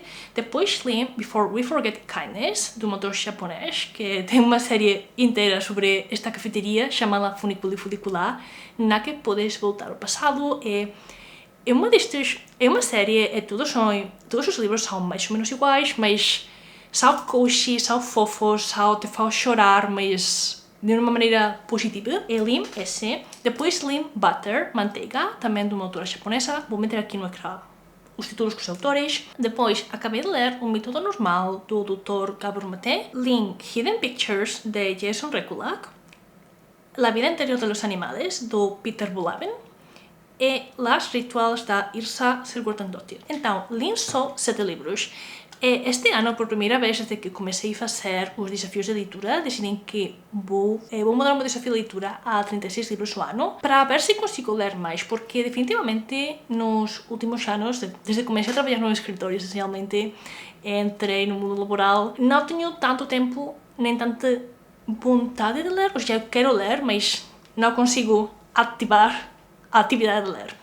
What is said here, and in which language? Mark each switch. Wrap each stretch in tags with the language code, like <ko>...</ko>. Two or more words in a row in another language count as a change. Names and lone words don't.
<pt>Depois li Before We Forget Kindness, de um autor japonês, que tem uma série inteira sobre esta cafeteria chamada Funiculi Funicular, na que podes voltar ao passado e é uma série e todos os livros são mais ou menos iguais, mas são cozy, são fofos, te fazem chorar, mas de uma maneira positiva. E li esse. Depois li Butter, Manteiga, também de uma autora japonesa. Vou meter aqui no ecrã os títulos com os autores. Depois acabei de ler O Método Normal, do Dr. Gabor Maté. Li Hidden Pictures, de Jason Rekulak. La vida interior de los animales, do Peter Bolaven. E Las Rituals, da Yrsa Sigurðardóttir. Então, li só 7 livros. E este ano, por primeira vez desde que comecei a fazer os desafios de leitura, decidi que vou mudar o meu desafio de leitura a 36 livros ao ano para ver se consigo ler mais, porque definitivamente nos últimos anos, desde que comecei a trabalhar no escritório, essencialmente entrei no mundo laboral, não tenho tanto tempo nem tanta vontade de ler, ou seja, eu quero ler, mas não consigo ativar a atividade de ler.</pt>